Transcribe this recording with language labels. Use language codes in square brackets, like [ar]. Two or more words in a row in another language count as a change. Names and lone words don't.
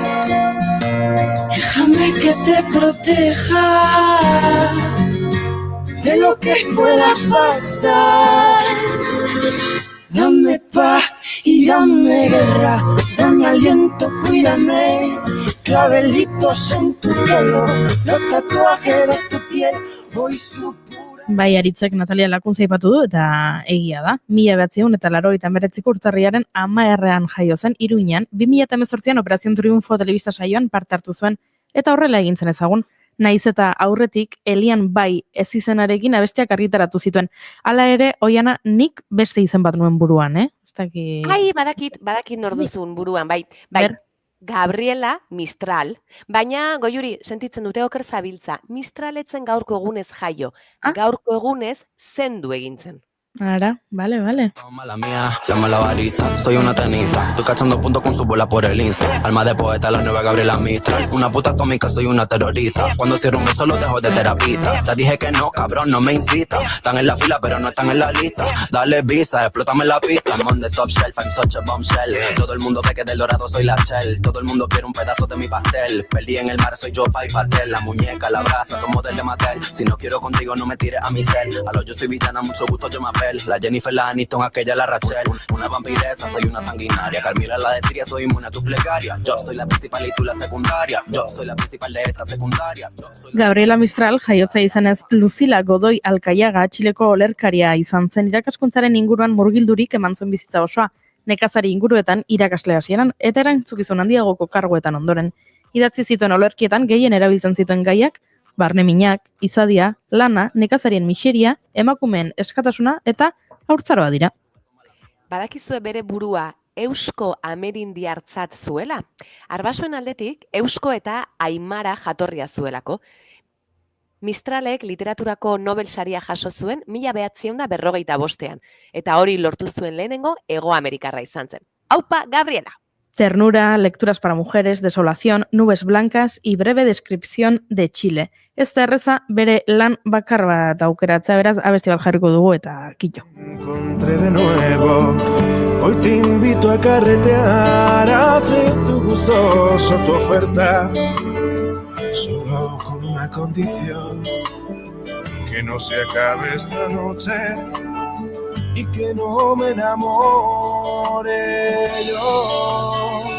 [es] Déjame que te proteja de lo que pueda pasar. Dame paz y dame guerra, dame aliento, cuídame. Clavelitos en tu pelo, los tatuajes de tu piel, hoy su pura... [eu] Bai, Aritzek Natalia Lakuntza aipatu du eta egia da. 1989ko urtarriaren 10ean jaio zen Iruñan, 2018an Operación Triunfo telebista saioan parte hartu zuen eta horrela egin zen ezagun. Naiz eta aurretik Elian bai ez izenarekin abestiak argitaratu zituen. Hala ere, Oiana, nik beste izen bat nuen buruan, Ez dakit... Ai, badakit nor duzun buruan, bai. Ber. Gabriela Mistral, baina Goiuri sentitzen dute oker zabiltza. Mistraletzen gaurko egunez jaio. Ah? Gaurko egunez zendu egin zen. Ara, vale. [es] Mala mía, la malabarista, soy una tenista. Estoy cachando puntos con su bola por el Insta. Alma de poeta, la nueva Gabriela Mistral. Una puta atómica, soy una terrorista. Cuando cierro un beso, lo dejo de terapista. Te dije que no, cabrón, no me incita. Están en la fila, pero no están en la lista. Dale visa, explótame la pista. [en] I'm on the top shelf, I'm such a bombshell. [es] Todo el mundo ve que del dorado soy la shell. Todo el mundo quiere un pedazo de mi pastel. Perdí en el mar, soy yo, Pai Patel. La muñeca, la brasa, como del de Mattel. Si no quiero contigo, no me tires a mi cel. A lo yo soy villana, mucho gusto, yo me apel. La Jennifer, la Aniston, aquella la Rachel. Una vampiresa, soy una sanguinaria. Carmila, la de Tria, soy inmune a tus plegarias. Yo soy la principal y tú la secundaria. Yo soy la principal de esta secundaria. [eu] Gabriela Mistral jaiotza izanez Lucila Godoy Alkaiaga Txileko olerkaria izan zen irakaskuntzaren inguruan murgildurik eman zuen bizitza osoa, nekazari inguruetan irakasle hasieran eta erantzukizun handiagoko karguetan ondoren. Idatzi zituen olerkietan gehien erabiltzen zituen gaiak, barne minak, izadia, lana, nekazarien miseria, emakumeen eskatasuna eta haurtzaroa dira. Badakizue bere burua eusko amerindiartzat zuela. Arbasoen aldetik, eusko eta aimara jatorria zuelako. Mistralek literaturako Nobel saria jaso zuen 1945ean, eta hori lortu zuen lehenengo Hego Amerikarra izan zen. Aupa, Gabriela! Ternura, lecturas para mujeres, desolación, nubes blancas y breve descripción de Chile. Ez da erreza bere lan bakar bat aukeratzea, beraz abesti bat jarriko dugu eta kitxo. [es] Encontré de nuevo, hoy te invito a carretear, acepto gustoso tu oferta, solo con una condición, que no se acabe esta noche y que no me enamore yo.